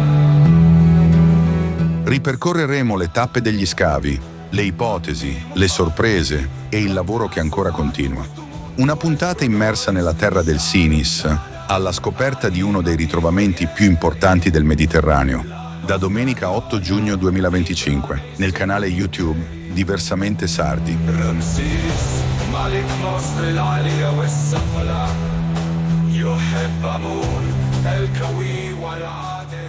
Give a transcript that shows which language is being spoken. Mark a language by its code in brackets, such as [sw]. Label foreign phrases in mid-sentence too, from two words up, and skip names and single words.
[it] Ripercorreremo le tappe degli scavi, le ipotesi, le sorprese e il lavoro che ancora continua. Una puntata immersa nella terra del Sinis, alla scoperta di uno dei ritrovamenti più importanti del Mediterraneo, da domenica 8 giugno 2025, nel canale YouTube Diversamente Sardi. [ar] رمسيس ملك مصر العالية والسفلى يحب أمون الكوي والعالي.